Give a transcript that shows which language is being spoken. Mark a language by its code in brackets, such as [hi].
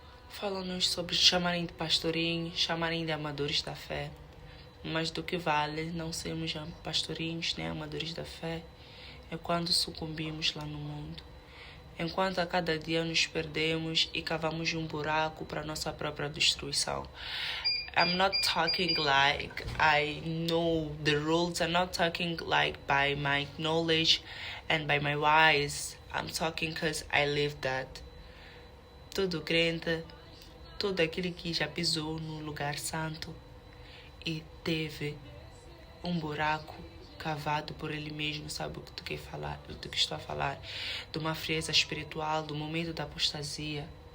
[pt] Falam-nos sobre chamarem de pastorinho, chamarem de amadores da fé. Mas do que vale não sermos pastorinhos nem amadores da fé é quando sucumbimos lá no mundo. Enquanto a cada dia nos perdemos e cavamos um buraco para nossa própria destruição. [en] I'm not talking like I know the rules. I'm not talking like by my knowledge and by my wise. I'm talking because I live that. [pt] Todo crente, todo aquele que já pisou no lugar santo e teve um buraco cavado por ele mesmo, sabe o que tu quer falar, do que estou a falar, de uma frieza espiritual, do momento da apostasia.